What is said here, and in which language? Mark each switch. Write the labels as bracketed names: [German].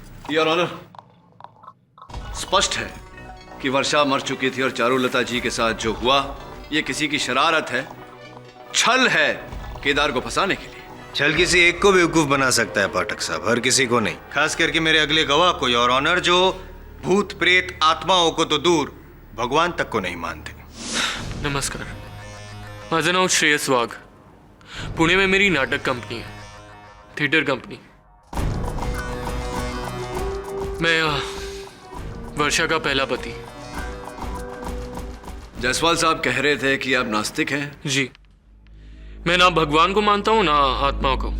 [Hindi] Your honour, स्पष्ट है कि वर्षा मर चुकी थी और चारुलता जी के साथ जो हुआ ये किसी की शरारत है, छल है केदार को फंसाने के लिए। छल किसी एक को बेवकूफ बना सकता है पाठक साहब, हर किसी को नहीं। खास करके मेरे अगले गवाह को, योर ऑनर, जो भूत प्रेत आत्माओं को तो दूर भगवान तक को नहीं मानते। [Marathi] नमस्कार, माझं नाव श्रेयस वाघ। [Hindi] पुणे में मेरी नाटक कंपनी है, थिएटर कंपनी। मैं वर्षा का पहला पति। जायसवाल साहब कह रहे थे कि आप नास्तिक हैं। जी, मैं ना भगवान को मानता हूँ ना आत्मा को।